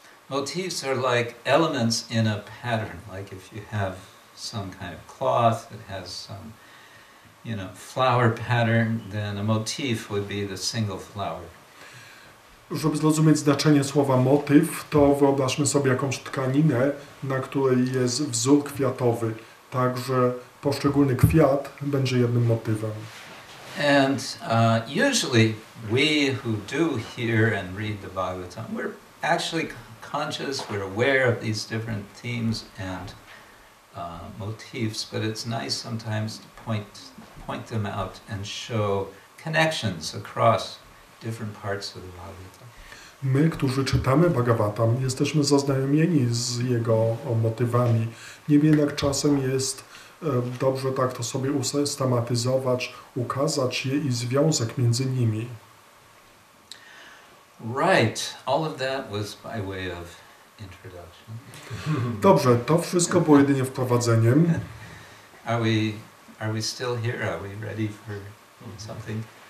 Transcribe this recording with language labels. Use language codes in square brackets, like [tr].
[en] Motifs are like elements in a pattern, like if you have some kind of cloth that has some, flower pattern, then a motif would be the single flower. [pl] Żeby zrozumieć znaczenie słowa motyw, to wyobraźmy sobie jakąś tkaninę, na której jest wzór kwiatowy. Także poszczególny kwiat będzie jednym motywem. [en] And usually we who do hear and read the Bhagavatam, we're actually conscious, we're aware of these different themes and motifs, but it's nice sometimes to point them out and show connections across different parts of the Bhagavatam. [pl] My, którzy czytamy Bhagavatam, jesteśmy zaznajomieni z jego motywami. Niemniej jednak czasem jest dobrze tak to sobie usystematyzować, ukazać je i związek między nimi. [en] Right, all of that was by way of introduction. [pl] Dobrze, to wszystko było jedynie wprowadzeniem. [en] Are we still here? Are we ready for something?